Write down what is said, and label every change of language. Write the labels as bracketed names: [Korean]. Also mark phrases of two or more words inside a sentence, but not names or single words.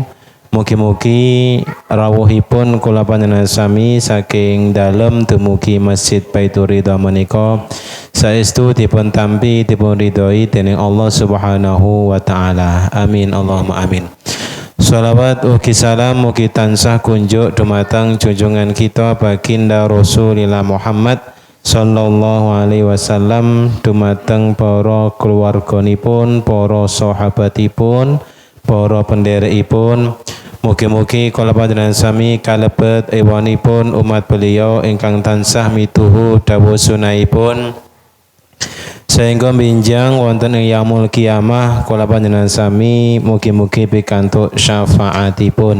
[Javanese] Mugi-mugi rawuhipun kula panjenengan sami saking dalem dumugi Masjid Baitur Ridha menika saestu dipun tampi dipun ridhoi dening Allah [Arabic] سبحانه وتعالى. آمين اللهم آمين. [Javanese] Shalawat ugi salam mugi tansah kunjuk dumateng junjungan kita baginda Rasulillah Muhammad [Arabic] صلى الله عليه وسلم, [Javanese] dumateng para keluarganipun, para sahabatipun, para penderekipun. Mugi-mugi kula panjenengan sami kalebet ewanipun umat beliau ingkang tansah mituhu dawuh sunahipun sehingga minjang wonten ing [Arabic] يوم القيامة [Javanese] kula panjenengan sami mugi-mugi pikantuk syafaatipun.